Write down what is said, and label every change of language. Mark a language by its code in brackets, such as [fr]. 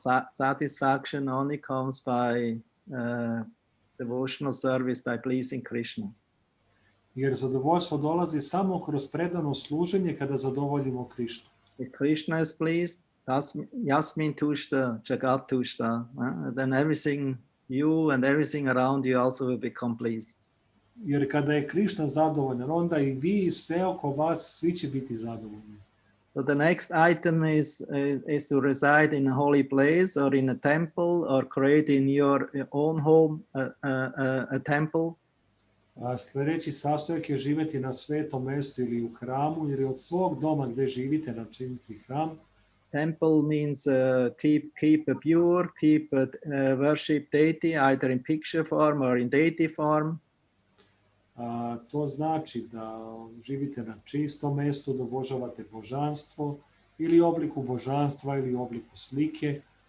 [en] Satisfaction only comes by devotional service, by pleasing Krishna. [hr] Jer zadovoljstvo dolazi samo kroz predano služenje kada zadovoljimo Krišnu. [en] If Krishna is pleased, [sa] Yasmin Tushta, Jagat Tushta, [en] then everything you and everything around you also will become pleased. [hr] Jer kada je Krišna zadovoljan, onda i vi i sve oko vas, svi će biti zadovoljni. [en] So the next item is to reside in a holy place or in a temple or create in your own home a temple. [hr] A sljedeći sastojak je živjeti na svetom mjestu ili u hramu ili od svog doma gdje živite načiniti hram. [en] Temple means keep pure, keep worship deity either in picture form or in deity form. [hr] To znači da živite na čistom mjestu, da obožavate božanstvo ili obliku božanstva ili obliku slike.